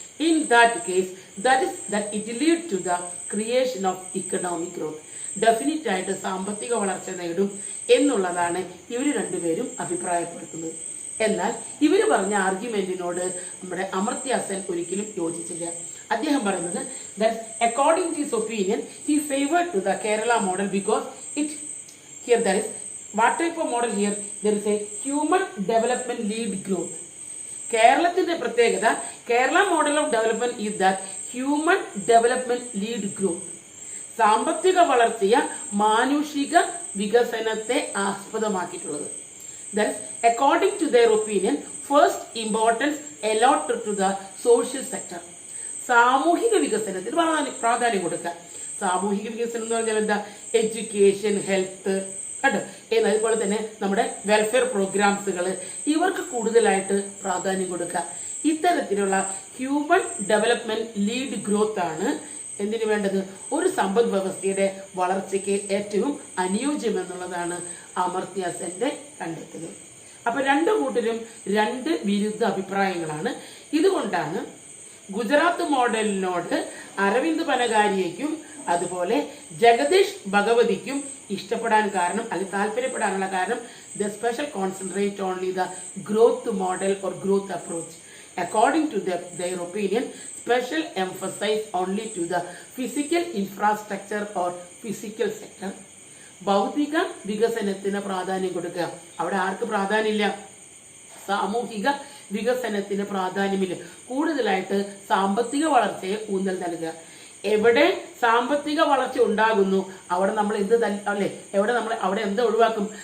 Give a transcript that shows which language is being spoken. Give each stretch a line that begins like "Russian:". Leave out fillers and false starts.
English: In that case, that it lead to the creation of economic growth.
Malayalam: Definite ആയിട്ട് സാമ്പത്തിക വളർച്ച നേടും എന്നുള്ളതാണ് ഇവർ രണ്ടുപേരും അഭിപ്രായപ്പെടുത്തുന്നത്. എന്നാൽ ഇവർ പറഞ്ഞ ആർഗ്യുമെന്റിനോട് നമ്മുടെ അമർത്യ സെൻ ഒരിക്കലും യോജിച്ചില്ല. അദ്ദേഹം പറയുന്നത്
English: that according to his opinion he favored to the Kerala model because it here there is what type of model here? There is a human development lead growth.
Malayalam: കേരളത്തിന്റെ പ്രത്യേകത,
English: Kerala model of development is that human development lead growth.
Malayalam: സാമ്പത്തിക വളർച്ചയെ മാനുഷിക വികസനത്തെ ആസ്പദമാക്കിയിട്ടുള്ളത്.
English: That is, according to their opinion, first importance allotted to the social sector.
Malayalam: സാമൂഹിക വികസനത്തിന് പ്രാധാന്യം കൊടുക്കുക. സാമൂഹിക വികസനം എന്ന് പറഞ്ഞാൽ എന്താ? എഡ്യൂക്കേഷൻ, ഹെൽത്ത്, കേട്ടോ, അതുപോലെ തന്നെ നമ്മുടെ വെൽഫെയർ പ്രോഗ്രാംസുകൾ, ഇവർക്ക് കൂടുതലായിട്ട് പ്രാധാന്യം കൊടുക്കുക. ഇത്തരത്തിലുള്ള ഹ്യൂമൻ ഡെവലപ്മെന്റ് ലീഡ് ഗ്രോത്ത് ആണ് എന്തിനു വേണ്ടത്? ഒരു സമ്പദ് വ്യവസ്ഥയുടെ വളർച്ചയ്ക്ക് ഏറ്റവും അനുയോജ്യമെന്നുള്ളതാണ് അമർത്യ സെന്റെ കണ്ടെത്തൽ. അപ്പൊ രണ്ടു കൂട്ടരും രണ്ട് വിരുദ്ധ അഭിപ്രായങ്ങളാണ്. ഇതുകൊണ്ടാണ് ഗുജറാത്ത് മോഡലിനോട് അരവിന്ദ് പനഗാരിയയ്ക്കും അതുപോലെ ജഗദീഷ് ഭഗവതിക്കും ഇഷ്ടപ്പെടാൻ കാരണം, അല്ലെങ്കിൽ താല്പര്യപ്പെടാനുള്ള കാരണം,
English: The special concentrate only the growth model or growth approach. According to their opinion, special emphasize only to the physical infrastructure or physical sector.
Malayalam: ഭൗതിക വികസനത്തിന് പ്രാധാന്യം കൊടുക്കുക. അവിടെ ആർക്ക് പ്രാധാന്യമില്ല? സാമൂഹിക വികസനത്തിന് പ്രാധാന്യമില്ല. കൂടുതലായിട്ട് സാമ്പത്തിക വളർച്ചയെ ഊന്നൽ നൽകുക. എവിടെ സാമ്പത്തിക വളർച്ച ഉണ്ടാകുന്നു അവിടെ നമ്മൾ എന്ത് അല്ലെ അവിടെ എന്ത് ഒഴിവാക്കും?